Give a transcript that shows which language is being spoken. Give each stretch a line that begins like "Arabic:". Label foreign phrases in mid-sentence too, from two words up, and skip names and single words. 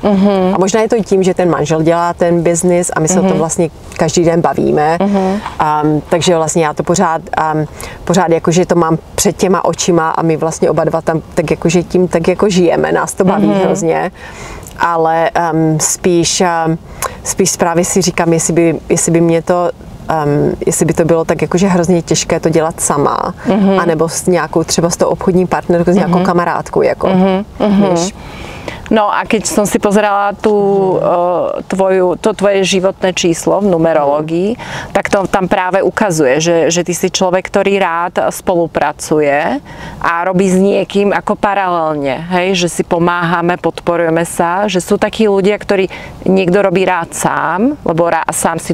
Czech: A možná je to i tím, že ten manžel dělá ten biznis a my se o tom vlastně každý den bavíme, takže vlastně já to pořád jakože to mám před těma očima a my vlastně oba dva tam tak jakože tím tak jako žijeme, nás to baví hrozně. Ale spíš právě si říkám, jestli by mě to jestli by to bylo tak jakože hrozně těžké to dělat sama, anebo s nějakou třeba s tou obchodní partnerkou, s nějakou kamarádkou, jako, víš.
Slovak: No a keď som si pozerala to tvoje životné číslo v numerológii, tak to tam práve ukazuje, že ty si človek, ktorý rád spolupracuje a robí s niekým ako paralelne, hej, že si pomáhame, podporujeme sa, že sú takí ľudia, ktorí niekto robí rád sám, lebo sám si